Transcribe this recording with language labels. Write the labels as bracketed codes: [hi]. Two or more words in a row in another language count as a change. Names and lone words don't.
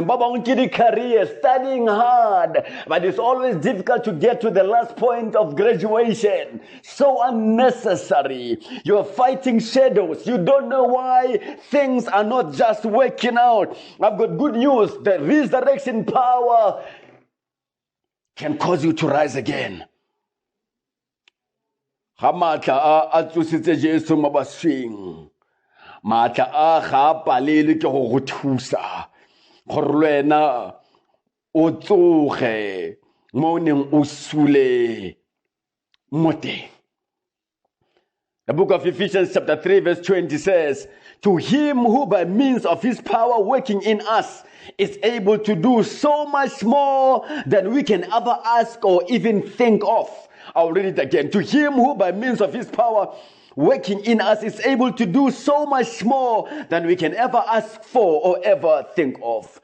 [en] Career, studying hard, but it's always difficult to get to the last point of graduation. So unnecessary. You're fighting shadows. You don't know why things are not just working out. I've got good news. The resurrection power can cause you to rise again. [tn] Matla a ga palele ke go thusa gore lwena o tsoge mo neng o sule mote. [en] The book of Ephesians chapter 3 verse 20 says, to him who by means of his power working in us is able to do so much more than we can ever ask or even think of. I'll read it again. To him who by means of his power working in us is able to do so much more than we can ever ask for or ever think of.